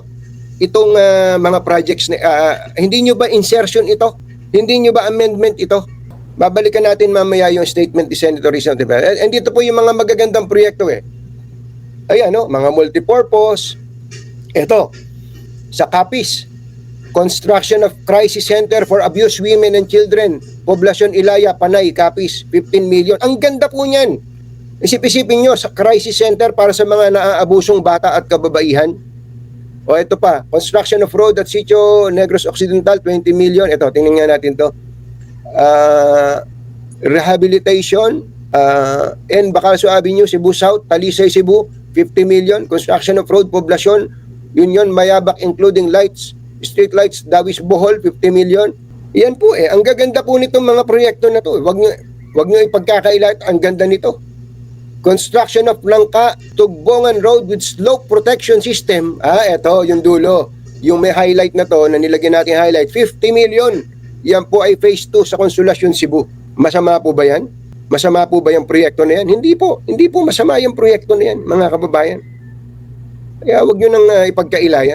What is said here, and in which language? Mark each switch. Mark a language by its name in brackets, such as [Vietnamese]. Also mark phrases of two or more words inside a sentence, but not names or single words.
[Filipino] Itong mga projects, hindi nyo ba insertion ito? Hindi nyo ba amendment ito? Babalikan natin mamaya yung statement ni Senator Risa Ontiveros. And dito po yung mga magagandang proyekto Ayan, mga multipurpose. Ito, sa Capiz, [English] Construction of Crisis Center for Abused Women and Children, Poblacion Ilaya, Panay, Capiz, 15 million. [Filipino] Ang ganda po niyan. Isip-isipin nyo, sa [English] crisis center [Filipino] para sa mga naaabusong bata at kababaihan. O ito pa, [English] construction of road [Filipino] at Sitio Negros Occidental, 20 million. Ito, tingnan nga natin to. [English] Rehabilitation, Bacalso Avenue, Cebu South, Talisay, Cebu, 50 million. Construction of road, Poblacion, Union, Mayabak, including lights, street lights, Dawis, Bohol, 50 million. [Filipino] Yan po ang gaganda po nitong mga proyekto na to. Wag nyo ipagkakailat, ang ganda nito. [English] Construction of Langka, Tugbongan Road with slope protection system. [Filipino] Ito, yung dulo. Yung may highlight na to, na nilagyan natin highlight, 50 million. Yan po ay phase 2 sa Consolacion, Cebu. Masama po ba yan? Masama po ba yung proyekto na yan? Hindi po. Hindi po masama yung proyekto na yan, mga kababayan. Kaya wag nyo nang ipagkailayan.